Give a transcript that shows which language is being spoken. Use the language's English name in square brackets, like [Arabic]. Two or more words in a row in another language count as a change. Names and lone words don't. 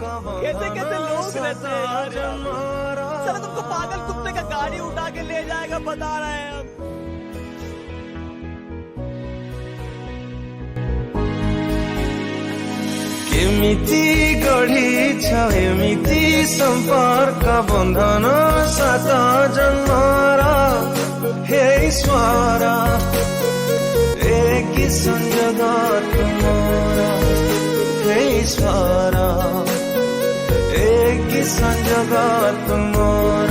[Hindi] कैसे कैसे लोग रहते हैं यार [Odia] ଜନ୍ମର [Hindi] साला तुमको पागल कुत्ते का गाड़ी उठा के ले जाएगा बता रहे हैं हम [Odia] କେମିତି ଗଢ଼ିଛ ଏମିତି ସମ୍ପର୍କ ବନ୍ଧନ ସାତ ଜନ୍ମର हे ଈଶ୍ୱର ଏ କି ସଂଯୋଗ ତୁମର हे ଈଶ୍ୱର ଏ କି ସଂଯୋଗ ତୁମର